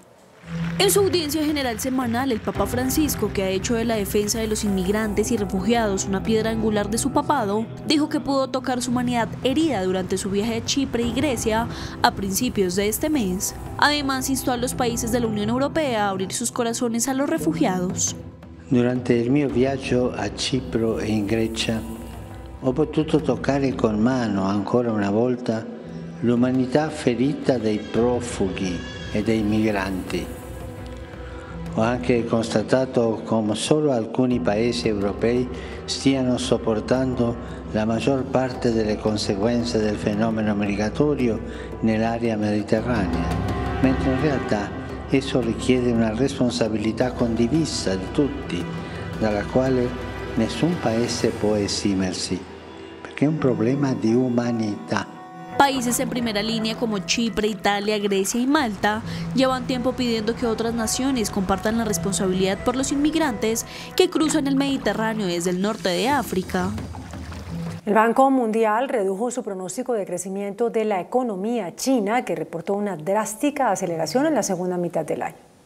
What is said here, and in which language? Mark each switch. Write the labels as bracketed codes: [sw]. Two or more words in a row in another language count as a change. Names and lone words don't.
[es] En su audiencia general semanal, el Papa Francisco, que ha hecho de la defensa de los inmigrantes y refugiados una piedra angular de su papado, dijo que pudo tocar su humanidad herida durante su viaje a Chipre y Grecia a principios de este mes. Además, instó a los países de la Unión Europea a abrir sus corazones a los refugiados. [it] Durante il mio viaggio a Cipro e in Grecia ho potuto toccare con mano ancora una volta l'umanità ferita dei profughi e dei migranti. Ho anche constatato come solo alcuni paesi europei stiano sopportando la maggior parte delle conseguenze del fenomeno migratorio nell'area mediterranea, mentre in realtà esso richiede una responsabilità condivisa di tutti, dalla quale nessun paese può esimersi, perché è un problema di umanità. [es] Países en primera línea como Chipre, Italia, Grecia y Malta llevan tiempo pidiendo que otras naciones compartan la responsabilidad por los inmigrantes que cruzan el Mediterráneo desde el norte de África. El Banco Mundial redujo su pronóstico de crecimiento de la economía china, que reportó una drástica aceleración en la segunda mitad del año.